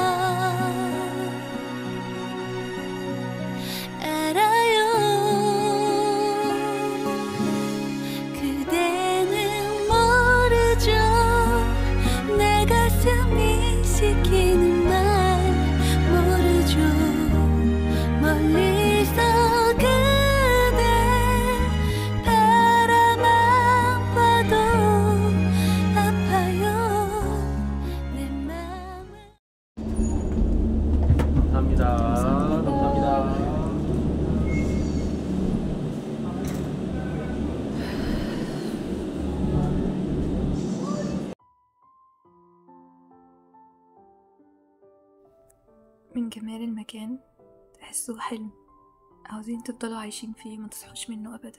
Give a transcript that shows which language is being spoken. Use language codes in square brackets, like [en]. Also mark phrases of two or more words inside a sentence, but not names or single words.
[ko] 알아요 그대는 모르죠 내 가슴이 시키는 말 모르죠 멀리서 그대 바라만 봐도 아파요 내 맘을 감사합니다. 감사합니다. [ar] من جمال المكان تحسوه حلم، عاوزين تفضلوا عايشين فيه ما تصحوش منه ابدا.